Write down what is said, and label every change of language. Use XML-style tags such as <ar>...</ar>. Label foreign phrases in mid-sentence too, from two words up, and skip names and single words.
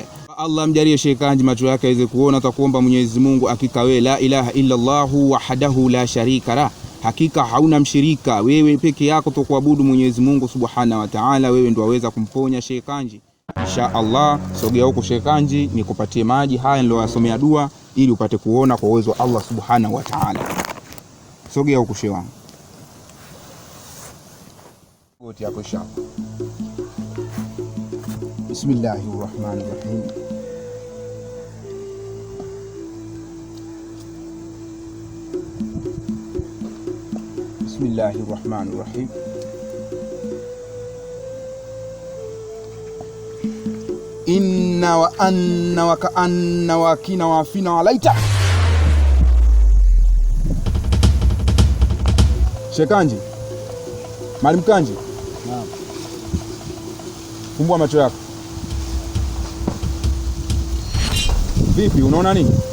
<sw>Allah mjalie Sheikh Kanji macho yake aweze kuona. Tutakuomba Mwenyezi Mungu, hakika wewe</sw> <ar>لا إله إلا الله وحده لا شريك له,</ar> <sw>hakika hauna mshirika, wewe peke yako tukuabudu Mwenyezi Mungu</sw> <ar>سبحانه وتعالى,</ar> <sw>wewe ndio waweza kumponya Sheikh Kanji.</sw> <ar>إن شاء الله,</ar> <sw>sogea huko Sheikh Kanji nikupatie maji haya niliyosomea dua ili upate kuona kwa uwezo wa Allah</sw> <ar>سبحانه وتعالى.</ar> <sw>Sogea huko Sheikh wangu. Goti yako</sw> <ar>إن شاء الله. بسم الله الرحمن الرحيم. بسم الله الرحمن الرحيم. إن وأن وكأن وكن وفن وليت.</ar> <sw>Sheikh Kanji. Mwalimu Kanji. Naam. Fumbua macho yako. Vipi, unaona nini?</sw>